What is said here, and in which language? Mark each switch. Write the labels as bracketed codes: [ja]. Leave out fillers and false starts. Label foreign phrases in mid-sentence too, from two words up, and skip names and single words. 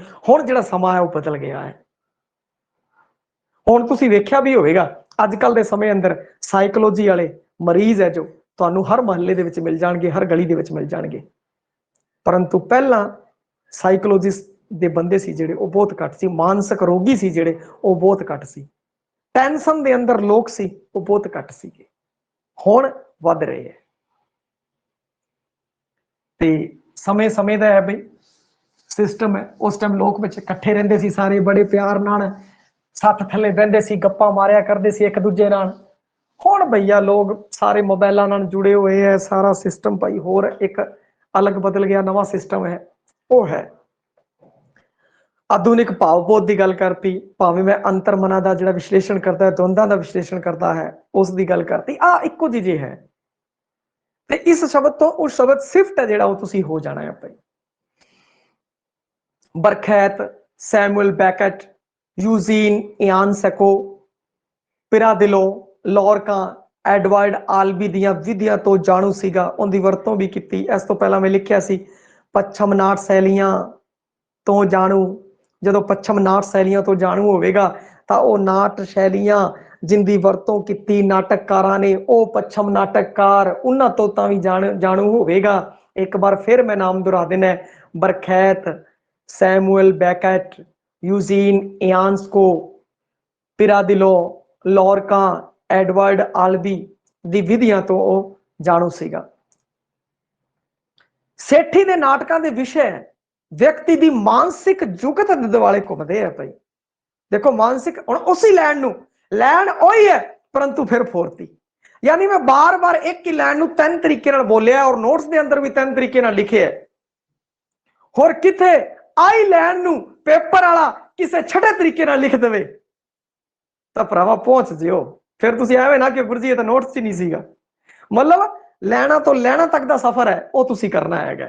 [pa] ਹੁਣ ਜਿਹੜਾ ਸਮਾਂ ਹੈ ਵੋ ਬਦਲ ਗਿਆ ਹੈ। ਹੁਣ ਤੁਸੀਂ ਵੇਖਿਆ ਵੀ ਹੋਵੇਗਾ ਅੱਜਕੱਲ੍ਹ ਦੇ ਸਮੇਂ ਅੰਦਰ ਸਾਇਕੋਲੋਜੀ ਵਾਲੇ ਮਰੀਜ਼ ਹੈ ਜੋ ਤੁਹਾਨੂੰ ਹਰ ਮਹੱਲੇ ਦੇ ਵਿੱਚ ਮਿਲ ਜਾਣਗੇ, ਹਰ ਗਲੀ ਦੇ ਵਿੱਚ ਮਿਲ ਜਾਣਗੇ, ਪਰੰਤੂ ਪਹਿਲਾਂ ਸਾਇਕੋਲੋਜਿਸਟ ਦੇ ਬੰਦੇ ਸੀ ਜਿਹੜੇ ਵੋ ਬਹੁਤ ਘੱਟ ਸੀ, ਮਾਨਸਿਕ ਰੋਗੀ ਸੀ ਜਿਹੜੇ ਵੋ ਬਹੁਤ ਘੱਟ ਸੀ, ਟੈਂਸ਼ਨ ਦੇ ਅੰਦਰ ਲੋਕ ਸੀ ਵੋ ਬਹੁਤ ਘੱਟ ਸੀਗੇ, ਹੁਣ ਵਧ ਰਹੇ ਹੈਂ। ਤੇ ਸਮਾਂ ਸਮਾਂ ਦਾ ਹੈ ਬਈ ਸਿਸਟਮ ਹੈ, ਉਸ ਟਾਈਮ ਲੋਕ ਵਿੱਚ ਇਕੱਠੇ ਰਹਿੰਦੇ ਸੀ, ਸਾਰੇ ਬੜੇ ਪਿਆਰ ਨਾਲ ਸੱਥ ਥੱਲੇ ਬਹਿੰਦੇ ਸੀ, ਗੱਪਾਂ ਮਾਰਿਆ ਕਰਦੇ ਸੀ ਇੱਕ ਦੂਜੇ ਨਾਲ। ਹੁਣ ਭਈਆ ਲੋਕ ਸਾਰੇ ਮੋਬਾਈਲਾਂ ਨਾਲ ਜੁੜੇ ਹੋਏ ਹੈਂ, ਸਾਰਾ ਸਿਸਟਮ ਭਾਈ ਹੋਰ ਇੱਕ ਅਲੱਗ ਬਦਲ ਗਿਆ, ਨਵਾਂ ਸਿਸਟਮ ਹੈ ਵੋ ਹੈ। ਆਧੁਨਿਕ ਭਾਵਬੋਧ ਕੀ ਗੱਲ ਕਰਤੀ, ਭਾਵੇਂ ਮੈਂ ਅੰਤਰਮਨਾ ਕਾ ਜਿਹੜਾ ਵਿਸ਼ਲੇਸ਼ਣ ਕਰਤਾ ਹੈ, ਦਵੰਦਾਂ ਕਾ ਵਿਸ਼ਲੇਸ਼ਣ ਕਰਤਾ ਹੈ, ਉਸ ਦੀ ਗੱਲ ਕਰਤੀ, ਆ ਇੱਕੋ ਜੀ ਹੈ। ਤੇ ਇਸ ਸ਼ਬਦ ਤੋਂ ਉਸ ਸ਼ਬਦ ਸ਼ਿਫਟ ਹੈ ਜਿਹੜਾ ਵੋ ਤੁਸੀਂ ਹੋ ਜਾਣਾ ਹੈ ਭਾਈ। बरखैत, सैमुअल बैकेट, यूजीन इयान सैको, पिरादिलो, लॉरका, ਐਡਵਰਡ ਆਲਬੀ ਦੀਆਂ ਵਿਧੀਆਂ ਤੋਂ ਜਾਣੂ ਸੀਗਾ, ਉਹਦੀ ਵਰਤੋਂ ਵੀ ਕੀਤੀ। ਇਸ ਤੋਂ ਪਹਿਲਾਂ ਮੈਂ ਲਿਖਿਆ ਸੀ ਪੱਛਮ ਨਾਟ ਸ਼ੈਲੀਆਂ ਤੋਂ ਜਾਣੂ। ਜਦੋਂ ਪੱਛਮ ਨਾਟ ਸ਼ੈਲੀਆਂ ਤੋਂ ਜਾਣੂ ਹੋਵੇਗਾ ਤਾਂ ਉਹ ਨਾਟ ਸ਼ੈਲੀਆਂ ਜਿੰਦੀ ਵਰਤੋਂ ਕੀਤੀ ਨਾਟਕਕਾਰਾਂ ਨੇ, ਉਹ ਪੱਛਮ ਨਾਟਕਕਾਰ ਉਹਨਾਂ ਤੋਂ ਤਾਂ ਵੀ ਜਾਣੂ ਹੋਵੇਗਾ। ਇੱਕ ਵਾਰ ਫਿਰ ਮੈਂ ਨਾਮ ਦੁਹਰਾ ਦੇਣਾ, ਬਰਖੈਤ, ਸੈਮੂਅਲ ਬੈਕਟ, यूजीन इयान्स्को, पिरादिलो, लॉरका, एडवर्ड आल्बी ਦੀ ਵਿਧੀਆਂ ਤੋਂ ਉਹ ਜਾਣੂ ਸੀਗਾ। ਸੇਠੀ ਦੇ ਨਾਟਕਾਂ ਦੇ ਵਿਸ਼ੇ ਵਿਅਕਤੀ ਦੀ ਮਾਨਸਿਕ ਜੁਗਤ ਦੇ ਦੁਆਲੇ ਘੁੰਮਦੇ ਆ ਭਾਈ। ਦੇਖੋ ਮਾਨਸਿਕ, ਹੁਣ ਉਸੇ ਲੈਣ ਨੂੰ, ਲੈਣ ਉਹੀ ਹੈ ਪਰੰਤੂ ਫਿਰ ਫੋਰਤੀ। [hi] यानी मैं बार बार एक ही लाइन 3 तरीके [pa] ਨਾਲ ਬੋਲਿਆ [hi] और नोट्स के अंदर भी 3 तरीके [pa] ਨਾਲ ਲਿਖੇ ਹੈ। ਹੋਰ ਕਿੱਥੇ ਆਈ ਲਾਈਨ ਨੂੰ ਪੇਪਰ ਵਾਲਾ ਕਿਸੀ ਛੇਵੇਂ ਤਰੀਕੇ ਨਾਲ ਲਿਖ ਦੇਵੇ ਤੋ ਭਰਾਵਾ ਪਹੁੰਚ ਜਿਓ। ਫਿਰ ਤੁਸੀਂ ਐਵੇਂ ਨਾ ਕਿ ਗੁਰੂ ਜੀ [hi] ये तो नोट्स ही नहीं [pa] ਸੀਗਾ। ਮਤਲਬ ਲੈਣਾ ਤੋਂ ਲੈਣਾ [hi] तक का सफर है [pa] ਵੋ ਤੁਸੀਂ ਕਰਨਾ ਹੈ।